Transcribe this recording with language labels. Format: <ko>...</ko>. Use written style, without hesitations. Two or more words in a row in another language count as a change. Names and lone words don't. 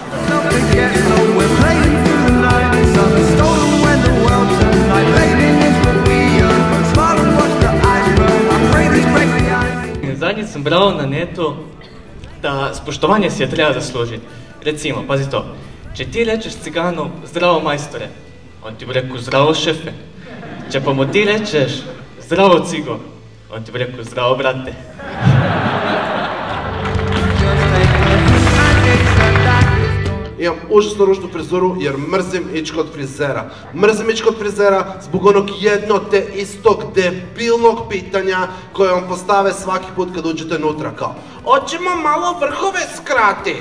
<sl>Zadnjič sem bral na netu, da spoštovanje si je treba zaslužiti. Recimo, pazi to, če ti rečeš ciganu</sl> <hr>zdravo majstore,</hr> <sl>on ti bo rekel</sl> <hr>zdravo šefe.</hr> <sl>Če pa mu ti rečeš zdravo cigo, on ti bo rekel</sl> <hr>zdravo brate. Imam užasno ružnu frizuru jer mrzim ići kod frizera. Mrzim ići kod frizera zbog onog jednog te istog debilnog pitanja koje vam postave svaki put kad uđete unutra kao hoćemo malo vrhove skratit.</hr>